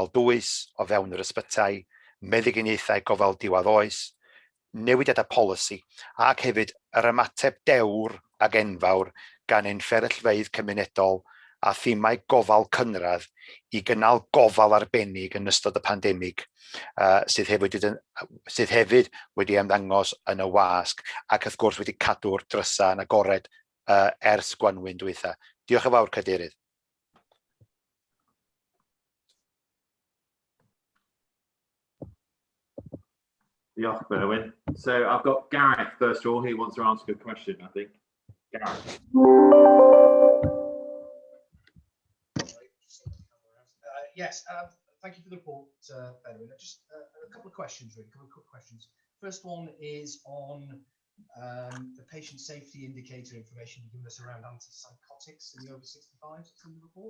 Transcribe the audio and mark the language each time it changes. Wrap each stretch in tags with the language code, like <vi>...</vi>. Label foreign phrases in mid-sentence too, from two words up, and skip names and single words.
<cy>dwys o fewn yr ysbytai, meddyginiaethau gofal diwedd oes, newidiadau polisi, ac hefyd yr ymateb dewr ac enfawr gan ein fferyllfeydd cymunedol a themau gofal cynradd i gynnal gofal arbennig yn ystod y pandemig, sydd hefyd wedi ymddangos yn y wasg ac wrth gwrs wedi cadw'r drysa yn agored ers Gwanwyn dwytha. Diolch yn fawr, Cadeirydd. Diolch, Berwyn.</cy> <en>So I've got Gareth first of all. He wants to answer a question, I think. Gareth. Yes, thank you for the report, Berwyn. Just a couple of questions, really, a couple of quick questions. First one is on the patient safety indicator information you've given us around antipsychotics in the over 65s in the report.</en>